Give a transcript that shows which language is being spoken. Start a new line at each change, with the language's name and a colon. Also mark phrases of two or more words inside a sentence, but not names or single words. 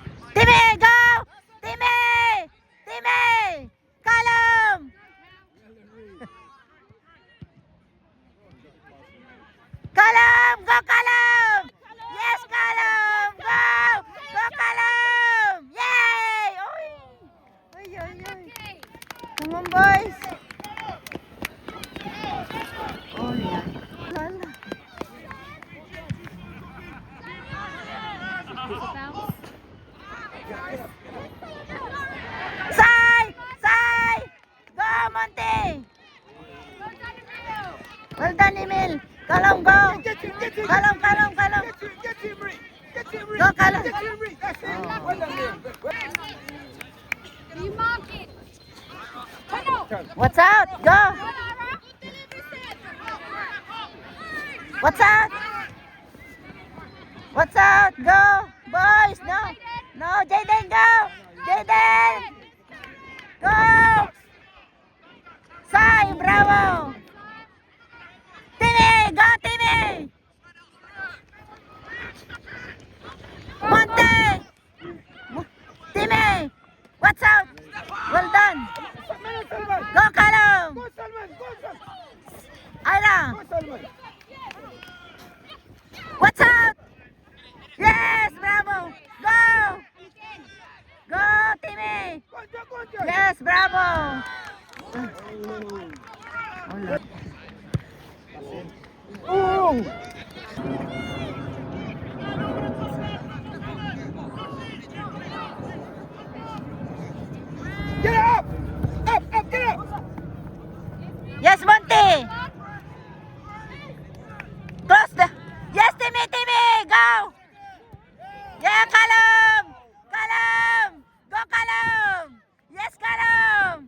English: Timmy, go! Timmy! Timmy! Callum! Callum! Go, Callum! Yes, Callum! Go! Go, Callum! Yay! Oy! Oy, oy, oy. Come on, boys. Oh, yeah. Lala. Sai! Sai! Go, Monty! Well done, Emil. Callum, go! Get him, get him. Callum, Callum, Callum. Get him, Rick. Get him, Rick. Go, Callum. Get him, Rick. That's it. Oh. Well done, Liam. You mark it. Turn out. What's out? Go! What's out? What's out? Go! Boys, no! No, Jaden, go! Jaden! Go! Sai, bravo! Timmy! Go, Timmy! Monte! Timmy! What's out? Well done! Salman. Go, Callum! Go, Salman. Go, Salman. Ira! Go, Salman. What's up? Yes, bravo! Go! Go, Timmy! Go, Joe, go, Joe. Yes, bravo! Oh. Get up! Up, up, get up! Yes, Monty! Cross the... Yes, Timmy, Timmy! Go! Yeah, Callum! Callum! Go, Callum! Yes, Callum!